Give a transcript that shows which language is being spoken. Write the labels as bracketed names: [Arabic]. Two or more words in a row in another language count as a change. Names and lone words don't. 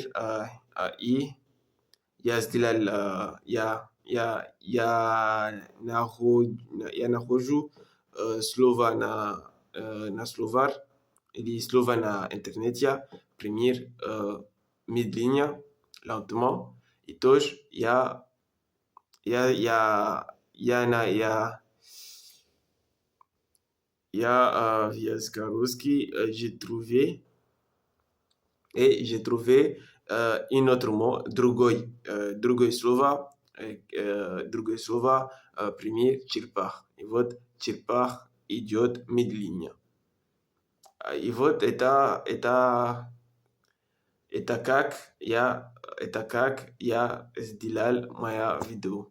[Russian] И я сделал, я нахожу слова на словарь или слова на интернете. Пример медленно, lentement. И тоже я в языке русский [French] j'ai trouvé un autre mot, [Russian] другое слово, пример черепах. И вот черепах идет медленно. И вот это как я сделал мое видео.